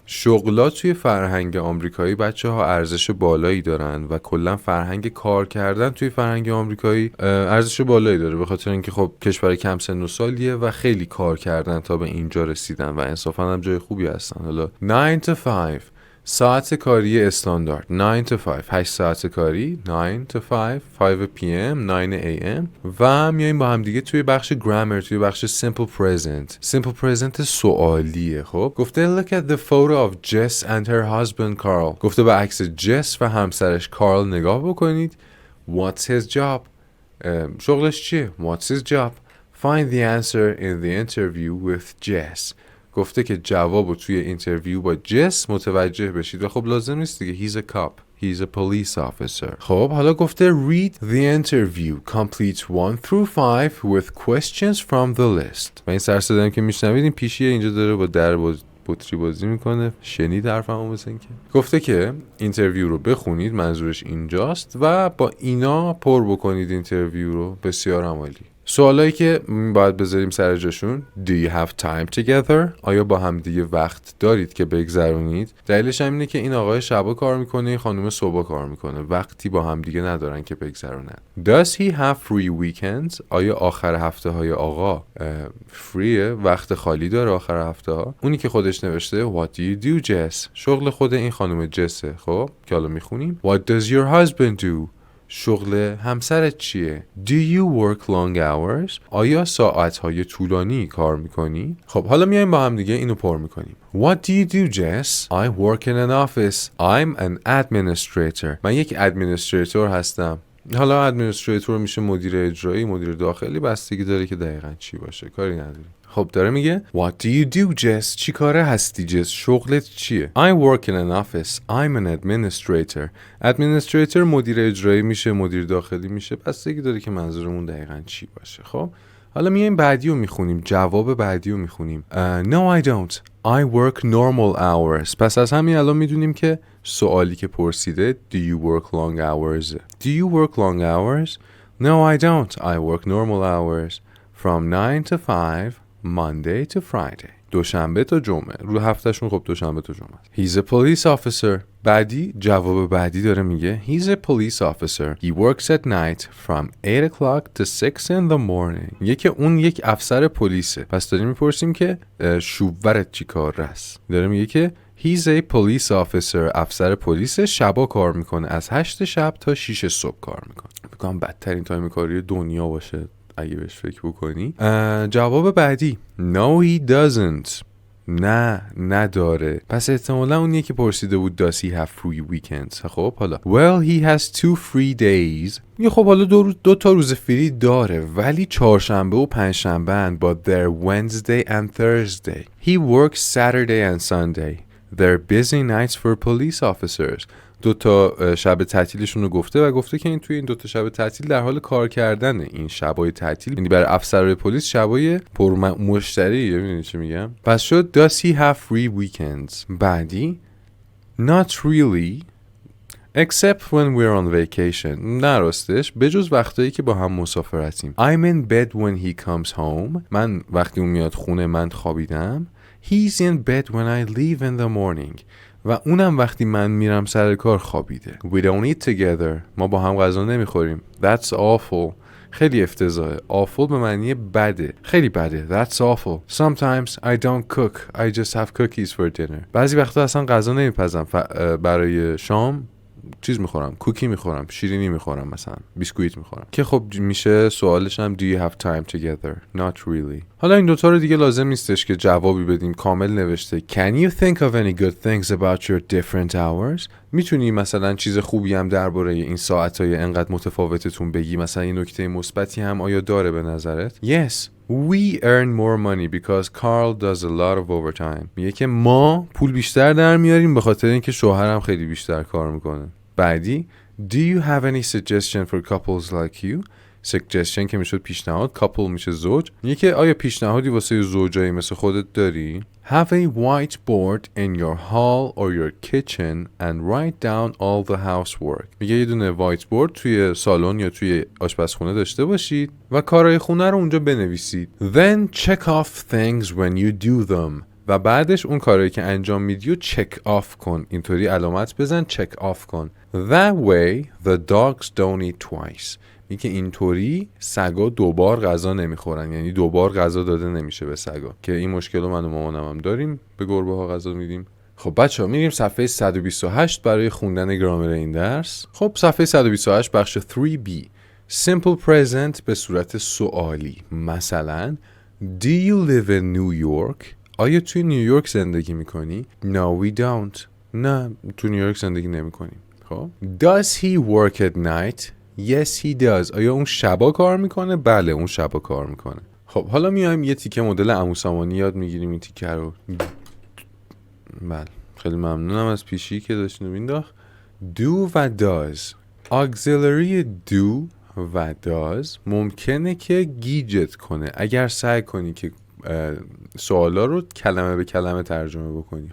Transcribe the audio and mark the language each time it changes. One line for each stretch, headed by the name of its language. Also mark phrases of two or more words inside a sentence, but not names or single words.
Persian: شغلا توی فرهنگ آمریکایی بچه‌ها ارزش بالایی دارن و کلا فرهنگ کار کردن توی فرهنگ آمریکایی ارزش بالایی داره، به خاطر اینکه خب کشور کم سن و سالیه و خیلی کار کردن تا به اینجا رسیدن و انصافا هم جای خوبی هستن. حالا
English: 9 to 5
Persian: ساعت کاری استاندارد
English: 9 to 5
Persian: 8 ساعت کاری
English: 9 to 5 5 p.m. 9 a.m.
Persian: و میایم با هم دیگه توی بخش گرامر، توی بخش
English: simple present
Persian: سوالیه. خب گفته
English: look at the photo of Jess and her husband Carl.
Persian: گفته به عکس جس و همسرش کارل نگاه بکنید.
English: What's his job?
Persian: شغلش چیه؟
English: What's his job? Find the answer in the interview with Jess.
Persian: گفته که جوابو توی اینترویو با جس متوجه بشید و خب لازم نیست دیگه.
English: he's a cop He's a police officer.
Persian: خب حالا گفته
English: read the interview. Complete 1 through 5 with questions from the list.
Persian: و این سر صدایی که میشنوید این پیشیه اینجا داره با در بطری بازی میکنه. شنید حرفمو مثل اینکه گفته که اینترویو رو بخونید، منظورش اینجاست، و با اینا پر بکنید اینترویو رو. بسیار عالی. سوالایی که باید بذاریم سر جاشون:
English: Do you have time together؟
Persian: آیا با هم دیگه وقت دارید که بگذرونید؟ دلیلش هم اینه که این آقای شبا کار میکنه، این خانم صبح کار میکنه، وقتی با هم دیگه ندارن که بگذرونن.
English: Does he have free weekends؟
Persian: آیا آخر هفته های آقا فریه، وقت خالی داره آخر هفته ها؟ اونی که خودش نوشته
English: What do you do Jess؟
Persian: شغل خود این خانم جسه. خب که حالا میخونیم
English: What does your husband do؟
Persian: شغل همسرت چیه؟
English: Do you work long hours؟
Persian: آیا ساعتهای طولانی کار میکنی؟ خب حالا میایم با هم دیگه اینو پر میکنیم.
English: What do you do Jess؟ I work in an office. I'm an administrator.
Persian: من یک ادمینستریتور هستم. حالا ادمینستریتور میشه مدیر اجرایی، مدیر داخلی، بستگی داره که دقیقاً چی باشه، کاری نداری. خب داره میگه
English: What do you do Jess؟
Persian: چی کاره هستی جس؟ شغلت چیه؟
English: I work in an office. I'm an administrator.
Persian: administrator مدیر اجرایی میشه، مدیر داخلی میشه، بستگی داره که منظورمون دقیقاً چی باشه. خب حالا میایم بعدی رو میخونیم، جواب بعدی رو میخونیم.
English: No I don't. I work normal hours.
Persian: پس از همین الان میدونیم که سوالی که پرسیده
English: Do you work long hours؟ Do you work long hours؟ No I don't. I work normal hours. From 9 to 5 Monday to Friday.
Persian: دوشنبه تا جمعه. رو هفتهشون خب دوشنبه تا جمعه.
English: He's a police officer.
Persian: بعدی جواب بعدی داره میگه
English: He's a police officer. He works at night from 8 o'clock to 6 in the morning.
Persian: میگه که اون یک افسر پلیسه. پس داریم میپرسیم که شوورت چی کار است؟ داره میگه که
English: He's a police officer.
Persian: افسر پلیس، شبا کار میکنه، از 8 شب تا 6 صبح کار میکنه. میگم بدترین تایم کاری دنیا باشه اگه بهش فکر بکنی. جواب بعدی
English: No he doesn't.
Persian: نه نداره. پس احتمالا اونیه که پرسیده بود
English: Does he have free weekends؟
Persian: خب حالا
English: Well he has 2 free days.
Persian: میگه خب حالا دو تا روز فری داره، ولی چهارشنبه و پنجشنبه اند.
English: But they're Wednesday and Thursday. He works Saturday and Sunday. They're busy nights for police officers.
Persian: 2 تا شب تعطیلشون رو گفته و گفته که این توی این 2 تا شب تعطیل در حال کار کردنه. این شبای تعطیل یعنی برای افسرهای پلیس شبای پر مشتری. ببینید چی میگم. پس شد
English: Does he have free weekends؟ بعدی Not really except when we're on vacation.
Persian: نه راستش، بجز وقتایی که با هم مسافرتیم.
English: I'm in bed when he comes home.
Persian: من وقتی اون میاد خونه من خوابیدم.
English: He's in bed when I leave in the morning.
Persian: و اونم وقتی من میرم سر کار خوابیده.
English: We don't eat together.
Persian: ما با هم غذا نمیخوریم.
English: That's awful.
Persian: خیلی افتضاحه. Awful به معنی بده. خیلی بده.
English: That's awful. Sometimes I don't cook. I just have cookies for dinner.
Persian: بعضی وقتا اصلا غذا نمیپزم. برای شام چیز میخورم، کوکی میخورم، شیرینی میخورم، مثلا بیسکویت میخورم. که خب میشه سوالش هم
English: Do you have time together؟ Not really.
Persian: حالا این دوتا رو دیگه لازم نیستش که جوابی بدین، کامل نوشته
English: Can you think of any good things about your different hours؟
Persian: میتونی مثلا چیز خوبی هم درباره این ساعتهای انقدر متفاوتتون بگی؟ مثلا این نکته مثبتی هم آیا داره به نظرت؟
English: Yes. We earn more money because Carl does a lot of overtime.
Persian: میگه که ما پول بیشتر در میاریم به خاطر اینکه شوهرم خیلی بیشتر کار میکنه.
English: بعدی Do you have any suggestion for couples like you؟
Persian: suggestion که میشد پیشنهاد، couple میشه زوج. میگه که آیا پیشنهادی واسه زوجایی مثل خودت داری؟
English: Have a whiteboard in your hall or your kitchen and write down all the housework.
Persian: میگه یه دونه whiteboard توی سالن یا توی آشپزخونه داشته باشید و کارهای خونه رو اونجا بنویسید.
English: Then check off things when you do them.
Persian: و بعدش اون کارهایی که انجام میدی رو
English: check off
Persian: کن. اینطوری علامت بزن،
English: check off
Persian: کن.
English: That way the dogs don't eat twice.
Persian: میگه اینطوری سگا 2 بار غذا نمیخورن، یعنی 2 بار غذا داده نمیشه به سگا، که این مشکل رو من و مامانم هم داریم، به گربه ها غذا میدیم. خب بچه‌ها میریم صفحه 128 برای خوندن گرامر این درس. خب صفحه 128 بخش 3B
English: Simple Present
Persian: به صورت سوالی.
English: مثلا Do you live in New York؟
Persian: آیا توی نیویورک زندگی میکنی؟
English: No we don't.
Persian: نه تو نیویورک زندگی نمیکنیم.
English: خب Does he work at night؟ Yes he does.
Persian: آیا اون شبا کار میکنه؟ بله اون شبا کار میکنه. خب حالا میایم یه تیکه مدل عمو سامانی یاد میگیریم. این تیکه رو بله خیلی ممنونم از پیشی که داشتین مینداخت. do و does.
English: auxiliary do
Persian: و does ممکنه که گیجت کنه اگر سعی کنی که سوالا رو کلمه به کلمه ترجمه بکنی.